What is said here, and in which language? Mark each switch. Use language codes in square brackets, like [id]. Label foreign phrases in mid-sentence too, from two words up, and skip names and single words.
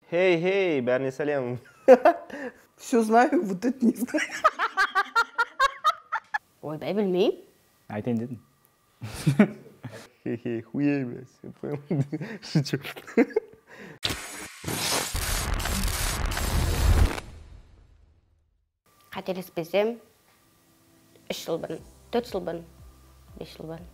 [kk] Хей, бәріне сәлем. [ru] Все знаю, вот это не знаю. [kk] Ойбай, білмеймін. Айтайын дедім. [ru] Хей, хуей, блядь. Шучу. [kk] Қателеспесем, 3 жыл бұрын, 4 жыл бұрын, 5 жыл бұрын.